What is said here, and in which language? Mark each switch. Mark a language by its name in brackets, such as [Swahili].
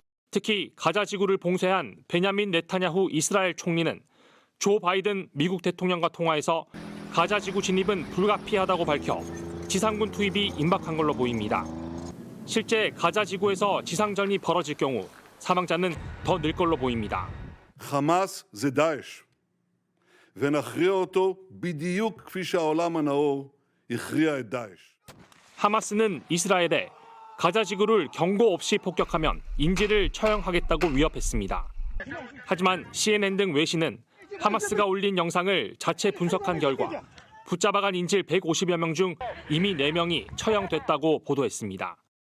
[Korean] 특히 가자지구를 봉쇄한 베냐민 네타냐후 이스라엘 총리는 조 바이든 미국 대통령과 통화해서 가자지구 진입은 불가피하다고 밝혀 지상군 투입이 임박한 걸로 보입니다. 실제 가자지구에서 지상전이 벌어질 경우 사망자는 더 늘 걸로 보입니다. [Hebrew] חמאס זה דאעש ונכריע אותו בדיוק כפי שהעולם הנאור הכריע את דאעש. [Korean] 하마스는 이스라엘에 가자지구를 경고 없이 폭격하면 인질을 처형하겠다고 위협했습니다. 하지만 CNN 등 외신은 하마스가 올린 영상을 자체 분석한 결과 붙잡아간 인질 150여 명 중 이미 4명이 처형됐다고 보도했습니다.